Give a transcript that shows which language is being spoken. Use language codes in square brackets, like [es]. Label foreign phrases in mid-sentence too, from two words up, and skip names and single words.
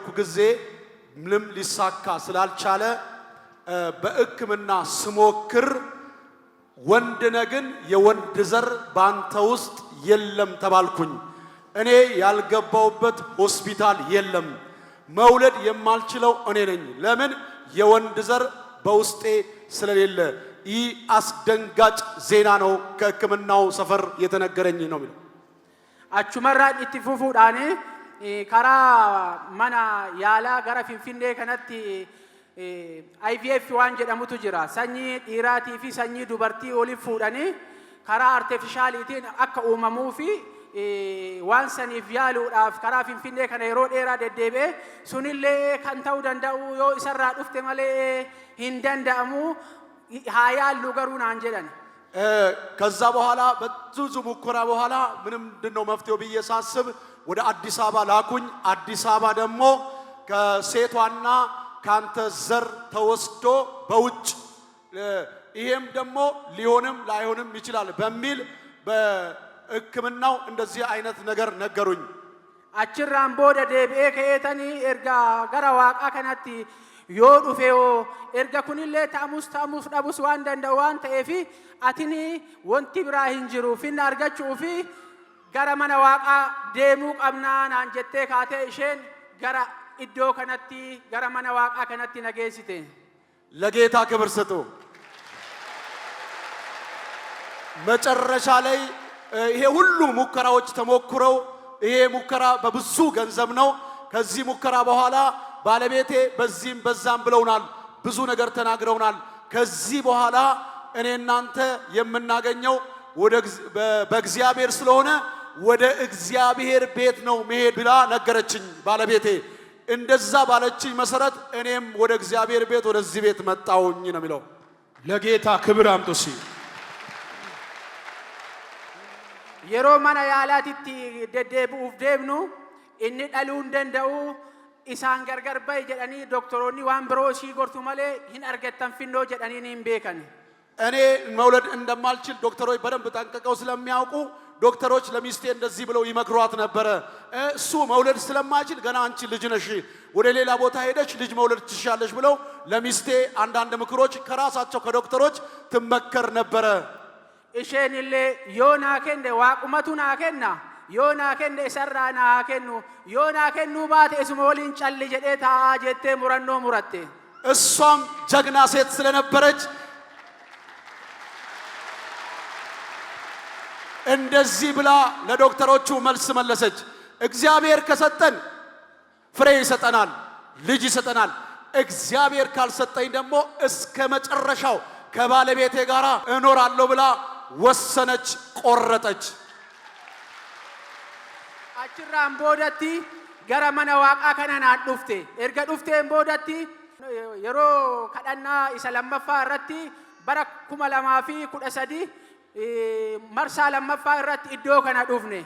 [am] ጊዜ ምንም ሊሳካ ስላልቻለ በሕክምና ስሞክር ወንድ ነግን የወንድ ዘር ባንተ ውስጥ የለም ተባልኩኝ እኔ ያልገባውበት ሆስፒታል የለም መውለድ የማልችለው እኔ ነኝ ለምን የወንድ ዘር በውስጤ ስለሌለ ይ አስደንጋጭ ዜና ነው ከሕክምናው ሰፈር የተነገረኝ ነው የሚለው [om] achumarraan itti fufuudhaan karaa mana yaalaa gara Finfinnee kanatti IVF waan jedhamutu jira sanyii dhiiraatii fi sanyii dubartii waliif fuudhanii karaa artificialitiin akka uumamuu fi waan saniif yaaluudhaaf karaa Finfinnee kana yeroo dheeraa deddeebi'ee sunillee kan ta'uu danda'u yoo isarraa dhufte malee hin danda'amu haa yaallu garuu naan jedhan [am] ከዛ በኋላ በዙ ሙከራ በኋላ ምንም እንደው መፍትሄው በየሳስብ ወደ አዲስ አበባ ላኩኝ አዲስ አበባ ደግሞ ከሴቷና ካንተ ዘር ተወስዶ በውጭ ይሄም ደግሞ ሊሆንም ላይሆንም ይችላል በሚል በሕክምናው እንደዚህ አይነት ነገር ነገሩኝ [om] achirraan booda deebi'ee ka'eetanii erga gara waaqaa kanatti yoo dhufeeyo erga kunillee ta'amus dhabus waan danda'u waan ta'eef atini wanti biraa hin jiru finna argachuu fi gara mana waaqaa deemuu qabnaa naan jettee kaatee isheen gara iddoo kanatti gara mana waaqaa kanatti nageessite [am] ለጌታ ክብር ስጡ መጨረሻ ላይ ይሄ ሁሉ ሙከራዎች ተሞክረው ይሄ ሙከራ በብዙ ገንዘብ ነው ከዚህ ሙከራ በኋላ ባለቤቴ በዚህም በዛም ብለውናል ብዙ ነገር ተናግረውናል ከዚህ በኋላ እኔ እናንተ የምናገኘው ወደ በእግዚአብሔር ስለሆነ ወደ እግዚአብሔር ቤት ነው መሄድ ብላ ነገረችኝ ባለቤቴ እንደዛ ባለችኝ መሰረት እኔም ወደ እግዚአብሔር ቤት ወደዚህ ቤት መጣውኝ ነው የሚለው ለጌታ ክብር አምጡሲ [om] yeroo mana yaalaatitti deddeebi'uuf deemnu inni dhaluu hin danda'u isaan gargar ba'i jedhanii doktoroonni waan biroo ishii gortu malee hin argattan finnoo jedhanii hin beekan [am] እኔ መውለድ እንደማልችል ዶክተሮች በደንብ ጠንቅቀው ስለሚያውቁ ዶክተሮች ለሚስቴ እንደዚህ ብለው ይመክሯት ነበር እሱ መውለድ ስለማይችል ገና አንቺ ልጅ ነሽ ወደ ሌላ ቦታ ሄደሽ ልጅ መውለድ ትሻለሽ ብለው ለሚስቴ አንዳንድ ምክሮች ከራሳቸው ከዶክተሮች ትመከር ነበር [om] isheenillee yoo naa kenne waaqumatu naa kenna yoo naa kenne isarraa naa kennu yoo naa kennuu baate isuma waliin calli jedhee taa'aa jettee murannoo muratte [am] እሷም ጀግና ሴት ስለነበረች እንደዚህ ብላ ለዶክተሮቹ መልስ መለሰች እግዚአብሔር ከሰጠን ፍሬ ይሰጠናል ልጅ ይሰጠናል እግዚአብሔር ካልሰጠኝ ደግሞ እስከ መጨረሻው ከባለቤቴ ጋር እኖራለሁ ብላ ወሰነች፣ ቆረጠች። [om] achirraan boodatti gara mana waaqaa kanaan dhufte erga dhufteen boodatti yeroo kadhannaa isa lammaffaa irratti bara 2013 marsaa lammaffaa irratti iddoo kana dhufne